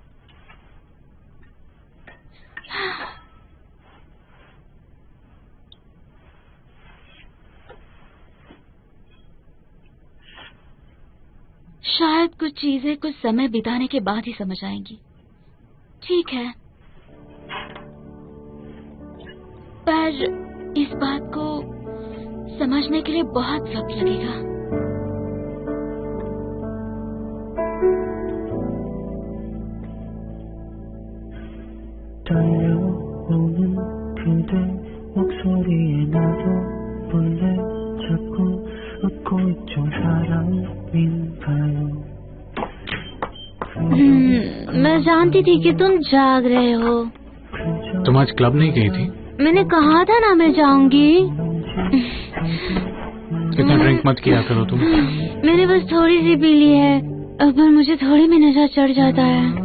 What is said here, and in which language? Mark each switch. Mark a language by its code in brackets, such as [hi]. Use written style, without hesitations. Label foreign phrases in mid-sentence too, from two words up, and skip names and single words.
[hi] शायद कुछ चीजें कुछ समय बिताने के बाद ही समझ आएंगी। ठीक है, पर इस बात को समझने के लिए बहुत वक्त लगेगा। [ko] 들려오는 그대 목소리에 나도 몰래 자꾸 웃고 있죠. 사람인가요? [hi] मैं जानती थी कि तुम जाग रहे हो। तुम आज क्लब नहीं गई थी? मैंने कहा था ना मैं जाऊंगी। इतना ड्रिंक मत किया करो तुम। मैंने बस थोड़ी सी पी ली है, पर मुझे थोड़ी भी नशा चढ़ जाता है।